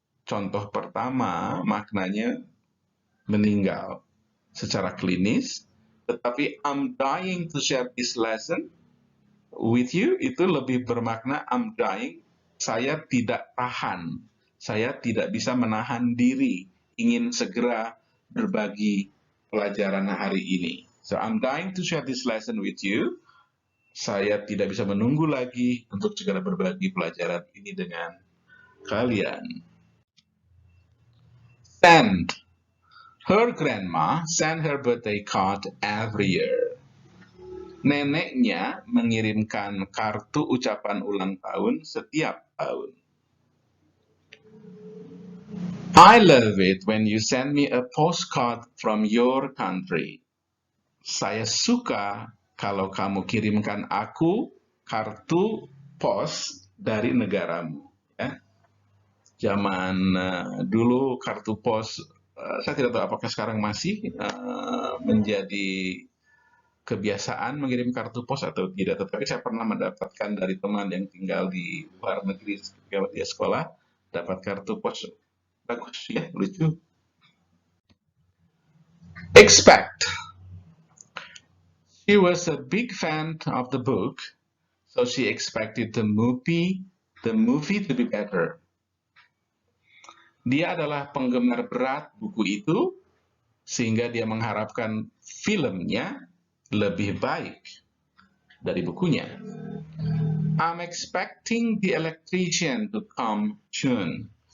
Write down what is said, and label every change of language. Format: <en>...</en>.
<id>contoh pertama maknanya meninggal secara klinis, tetapi</id> <en>I'm dying to share this lesson with you</en> <id>itu lebih bermakna</id> <en>I'm dying,</en> <id>saya tidak tahan, saya tidak bisa menahan diri, ingin segera berbagi pelajaran hari ini.</id> <en>So I'm dying to share this lesson with you.</en> <id>Saya tidak bisa menunggu lagi untuk segera berbagi pelajaran ini dengan kalian.</id> <en>Send. Her grandma sent her birthday card every year.</en> <id>Neneknya mengirimkan kartu ucapan ulang tahun setiap tahun.</id> <en>I love it when you send me a postcard from your country.</en> <id>Saya suka kalau kamu kirimkan aku kartu pos dari negaramu. Ya. Zaman dulu kartu pos, saya tidak tahu apakah sekarang masih menjadi kebiasaan mengirim kartu pos atau tidak, tetapi saya pernah mendapatkan dari teman yang tinggal di luar negeri ketika dia sekolah, dapat kartu pos bagus ya, lucu.</id> <en>Expect. She was a big fan of the book, so she expected the movie to be better.</en> <id>Dia adalah penggemar berat buku itu, sehingga dia mengharapkan filmnya lebih baik dari bukunya.</id> <en>I'm expecting the electrician to come soon.</en>